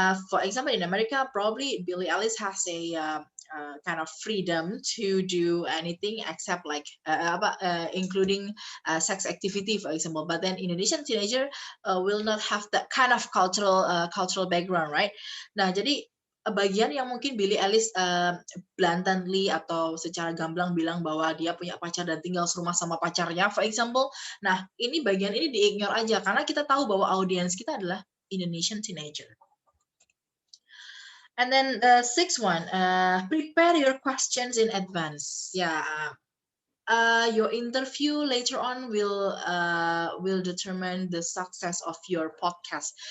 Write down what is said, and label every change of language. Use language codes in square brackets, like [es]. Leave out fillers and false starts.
[en] For example, in America, probably Billie Eilish has a kind of freedom to do anything except like including sex activity, for example. But then Indonesian teenager will not have that kind of cultural background, right? [id] Nah, jadi bagian yang mungkin Billie Eilish bluntly atau secara gamblang bilang bahwa dia punya pacar dan tinggal serumah sama pacarnya, [en] for example. [id] Nah, ini bagian ini di-ignore aja karena kita tahu bahwa audiens kita adalah [en] Indonesian teenager. And then the sixth one, prepare your questions in advance. Yeah, your interview later on will determine the success of your podcast.